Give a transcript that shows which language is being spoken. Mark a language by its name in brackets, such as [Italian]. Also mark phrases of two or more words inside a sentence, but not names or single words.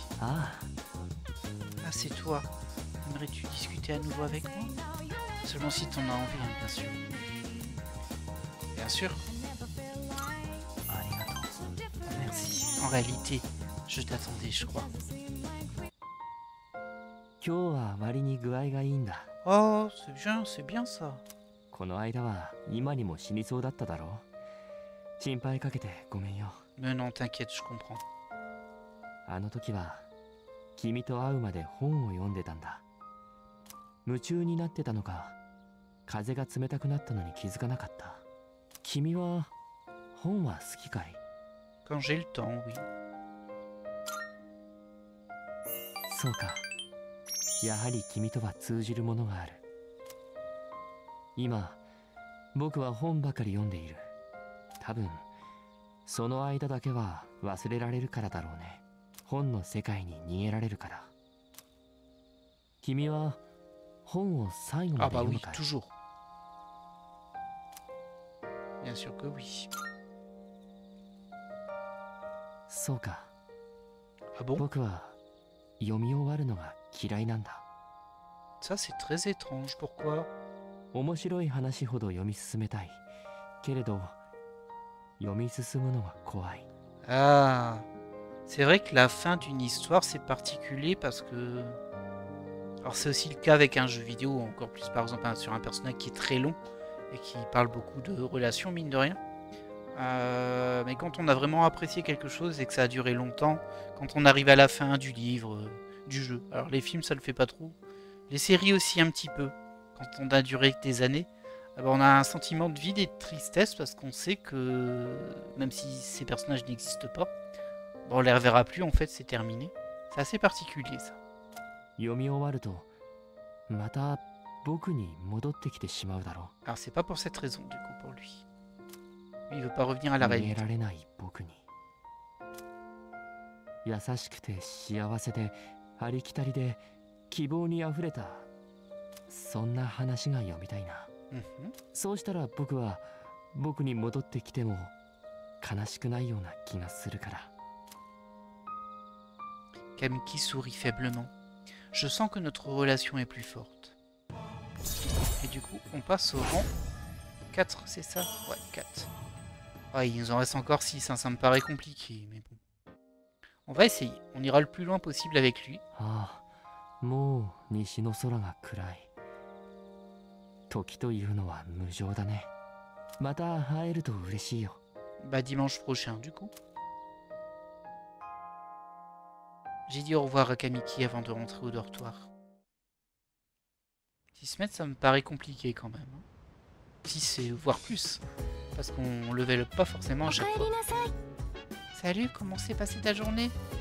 [French] Ah, Ah, c'est toi. Aimerais-tu discuter à nouveau avec moi? Seulement si t'en as envie, hein, bien sûr. Bien sûr. Merci. En réalité, je t'attendais, je crois. [Japanese] 今日は割に具合がいいんだ。 [French] Oh, c'est bien ça. [Japanese] この間は今にも死にそうだっただろう。心配かけてごめんよ。 [French] Mais non, t'inquiète, je comprends. [Japanese] あの時は君と会うまで本を読んでたんだ。夢中になってたのか、風が冷たくなったのに気づかなかった。君は本は好きかい？ [French] Quand j'ai le temps, oui. [Japanese] そうか。やはり君とは通じるものがある。今、僕は本ばかり読んでいる。多分、その間だけは忘れられるからだろうね。本の世界に逃げられるから。君は本を最後ま [French] Ah [Japanese] で [French] bah [Japanese] 読む [French] oui, [Japanese] かい？ [French] toujours. Bien sûr que oui. [Japanese] そうか。 [French] Ah bon? [Japanese] 僕は読み終わるのが嫌いなんだ。 [French] Ça, c'est très étrange. Pourquoi? [Japanese] 面白い話ほど読み進めたい。けれど、読み進むのが怖い。 [French] Ah, c'est vrai que la fin d'une histoire, c'est particulier parce que... Alors c'est aussi le cas avec un jeu vidéo, encore plus par exemple sur un personnage qui est très long et qui parle beaucoup de relations, mine de rien. Mais quand on a vraiment apprécié quelque chose et que ça a duré longtemps, quand on arrive à la fin du livre, du jeu. Alors les films, ça le fait pas trop. Les séries aussi un petit peu. Quand on a duré des années, on a un sentiment de vide et de tristesse parce qu'on sait que même si ces personnages n'existent pas, on les reverra plus, en fait, c'est terminé. C'est assez particulier ça. [Japanese] 読み終わると、また僕に戻ってきてしまうだろう。 [French] Alors c'est pas pour cette raison du coup pour lui. Lui il veut pas revenir à la [Japanese] 逃げ [French] réalité. [Japanese] られない僕に。優しくて幸せでありきたりで希望にあふれた、そんな話が読みたいな。 Mhm. そうしたら僕は僕に戻ってきても悲しくないような気がするから。 [French] Kamiki sourit faiblement. Je sens que notre relation est plus forte. Et du coup, on passe au rang 4, c'est ça? Ouais, 4. Ah, il nous en reste encore 6, hein, ça me paraît compliqué, mais bon. On va essayer, on ira le plus loin possible avec lui. [Japanese] ああ、もう西の空が暗い。時というのは無常だね。また会えると嬉しいよ。 [French] Bah dimanche prochain, du coup. J'ai dit au revoir à Kamiki avant de rentrer au dortoir. 6 mètres, ça me paraît compliqué quand même. 6 voire plus. Parce qu'on [English] level up [French] pas forcément à chaque fois. Salut, comment s'est passée ta journée?